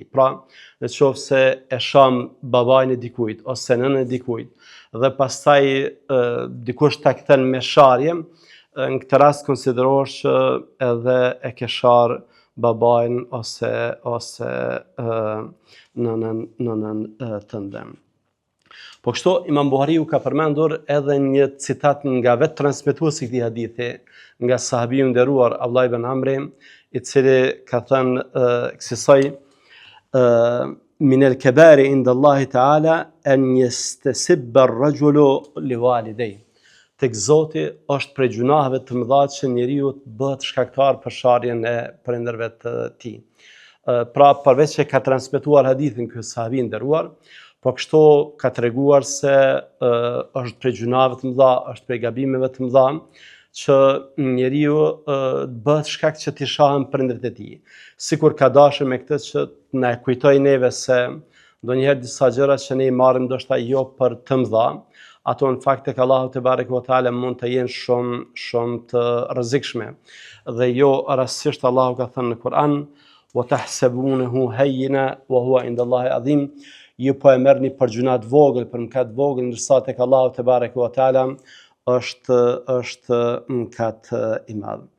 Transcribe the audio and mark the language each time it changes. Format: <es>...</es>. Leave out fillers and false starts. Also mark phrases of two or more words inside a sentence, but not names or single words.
<sq>Pra, nëse e sham babain e dikujt ose nënën e dikujt dhe pastaj dikush ta kthen me sharje, në këtë rast konsiderohesh që edhe e ke sharë babain ose nënën tënde. Po kështu, Imam Buhariu ka përmendur edhe një citat nga vetë transmetuesi i këtij hadithi, nga sahabiu nderuar Abdullah ibn Amri, i cili ka thënë kësaj:</sq> <ar>مِنَ الْكَبَائِرِ عِنْدَ اللَّهِ تَعَالَى أَنْ يَسْتَسِبَّ الرَّجُلُ لِوَالِدَيْهِ.</ar> <sq>Tek Zoti është prej gjunaheve të mëdha që njeriu të bëhet shkaktar për sharjen e prindërve të tij. Pra, përveç që ka transmetuar hadithin ky sahabi nderuar, po kështu ka treguar se është prej gjunave të mëdha, është prej gabimeve të mëdha që njeriu bëhet shkak që t'i shahen prindërit e tij. Sikur ka dashur me këtë që na e kujtoi neve se ndonjëherë disa gjëra që ne i marrim ndoshta jo për të mëdha, ato në fakt tek Allahu</sq> <ar>تبارك وتعالى</ar> <sq>mund të jenë shumë të rrezikshme. Dhe jo rastësisht Allahu ka thënë në Kur'an:</sq> <ar>وَتَحْسَبُونَهُ هَيِّنًا وَهُوَ عِندَ اللَّهِ عَظِيمٌ.</ar> <sq>Ju po e merrni për gjuna të vogël, për mëkat të vogël, ndërsa tek Allahu</sq> <ar>تبارك وتعالى</ar> <sq>është mëkat i madh.</sq>